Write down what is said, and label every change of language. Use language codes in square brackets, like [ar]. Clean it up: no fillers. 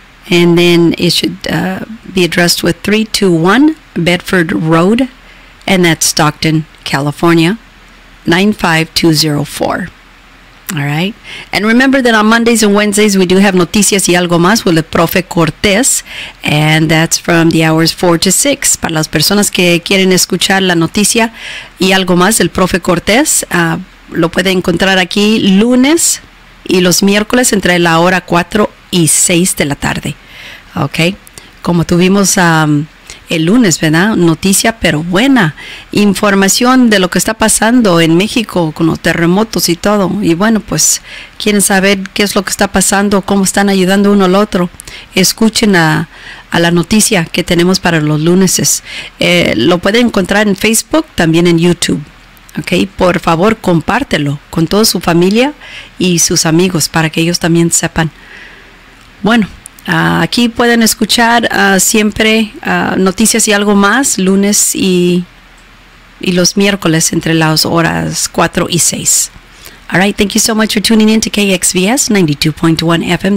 [en] And then it should be addressed with 321 Bedford Road, and that's Stockton, California, 95204. All right. And remember that on Mondays and Wednesdays, we do have Noticias y Algo Más with the Profe Cortés, and that's from the hours 4 to 6. [es] Para las personas que quieren escuchar la noticia y algo más del Profe Cortés, lo pueden encontrar aquí lunes y los miércoles entre la hora 4 y 6 de la tarde. Ok. Como tuvimos el lunes, ¿verdad? Noticia, pero buena. Información de lo que está pasando en México con los terremotos y todo. Y bueno, pues quieren saber qué es lo que está pasando, cómo están ayudando uno al otro. Escuchen a la noticia que tenemos para los lunes. Lo pueden encontrar en Facebook, también en YouTube. Ok, por favor, compártelo con toda su familia y sus amigos para que ellos también sepan. Bueno. Aquí pueden escuchar siempre noticias y algo más, lunes y los miércoles entre las horas 4 y 6. [en] All right, thank you so much for tuning in to KXVS 92.1 FM.